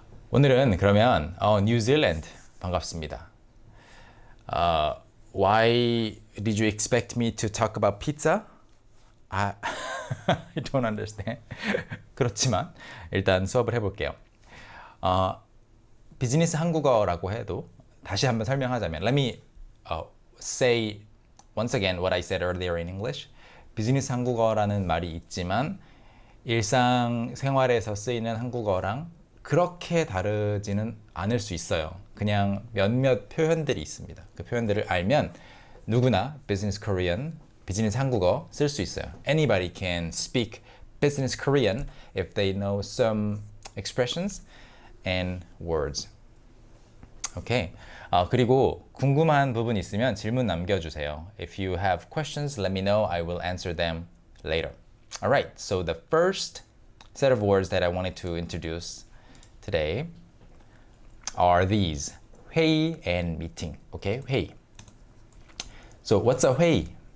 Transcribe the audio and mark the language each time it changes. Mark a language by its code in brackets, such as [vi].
[ko] 오늘은 그러면 뉴질랜드 반갑습니다. [en] Why did you expect me to talk about pizza? I don't understand. [ko] 그렇지만 일단 수업을 해볼게요. 비즈니스 한국어라고 해도 다시 한번 설명하자면 [en] Let me say once again what I said earlier in English. [ko] 비즈니스 한국어라는 말이 있지만 일상생활에서 쓰이는 한국어랑 그렇게 다르지는 않을 수 있어요. 그냥 몇몇 표현들이 있습니다. 그 표현들을 알면 누구나 비즈니스 코리안, 비즈니스 한국어 쓸 수 있어요. [en] Anybody can speak business Korean if they know some expressions and words. Okay. [ko] 그리고 궁금한 부분 있으면 질문 남겨주세요. [en] If you have questions, let me know. I will answer them later. All right. So the first set of words that I wanted to introduce today are these. 회의 and meeting. Okay, 회의. So what's a 회의?